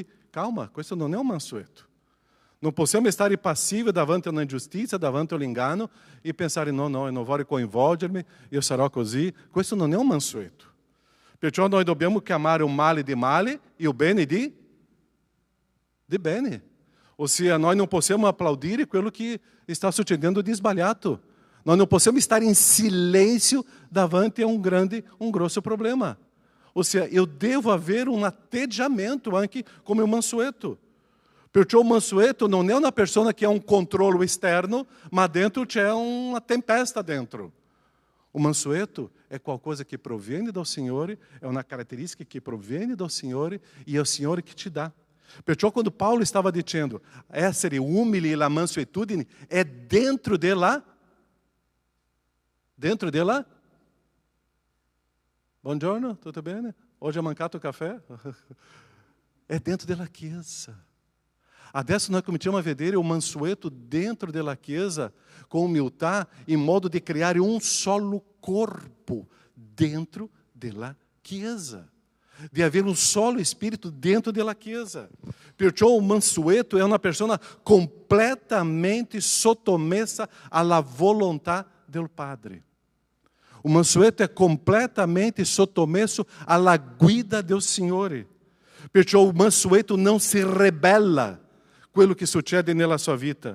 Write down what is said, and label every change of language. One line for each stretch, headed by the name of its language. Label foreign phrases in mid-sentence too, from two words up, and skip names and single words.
Italian: Calma, questo non è un mansueto. Non possiamo stare passivi davanti a una ingiustizia, davanti all'inganno e pensare: no, eu non voglio coinvolgermi, io sarò così. Questo non è un mansueto. Perciò noi dobbiamo chiamare o male di male e o bene di bene. Ossia, noi non possiamo applaudire quello che sta succedendo di sbagliato.
Portuguese: Nós não podemos estar em silêncio
Italian: davanti a
Portuguese: um grosso problema. Ou seja, eu devo haver um
Italian: atteggiamento anche come
Portuguese: um mansueto. Perciò o mansueto não é uma pessoa que é um controle externo, mas dentro c'è uma tempesta dentro. O mansueto é qualquer coisa que proviene do Senhor, é uma característica que proviene do Senhor e é o Senhor que te dá. Perciò quando Paulo estava dizendo,
Italian: essere umili e la mansuetudine,
Portuguese: é dentro dela.
Italian: Buongiorno, tutto bene?
Portuguese: Hoje é mancato o café? É
Italian: dentro della chiesa. Adesso nós cominciamo a vedere o mansueto dentro della chiesa,
Portuguese: com humildade, em modo de criar um solo corpo
Italian: dentro della chiesa.
Portuguese: De haver um solo espírito
Italian: dentro della chiesa. Perciò
Portuguese: o mansueto é uma pessoa
Italian: completamente sottomessa alla volontà del Padre.
Portuguese: O mansueto é
Italian: completamente sottomesso alla guida del Signore. Perciò
Portuguese: o mansueto não se
Italian: rebella quello che succede nella sua vita.